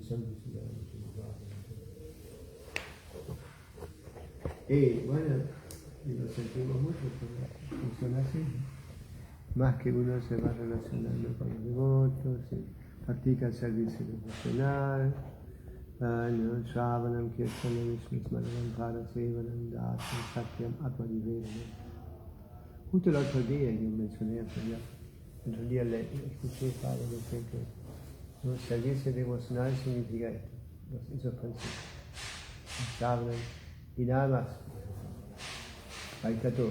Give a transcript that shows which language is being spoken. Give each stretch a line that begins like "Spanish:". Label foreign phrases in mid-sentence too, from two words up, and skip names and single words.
Spanish: Y bueno, y lo sentimos mucho, porque funciona así. Más que uno se va relacionando con los devotos, practica el servicio devocional,
Sanskrit: श्रवणं कीर्तनं विष्णु-स्मरणं पादसेवनं दास्यं सख्यं आत्म-निवेदनम्.
Spanish: Justo el otro día yo mencioné eso ya. El otro día le escuché a Padre decir que el servicio devocional significa esto, esos principios. Shravanam, y nada más. Ahí está todo.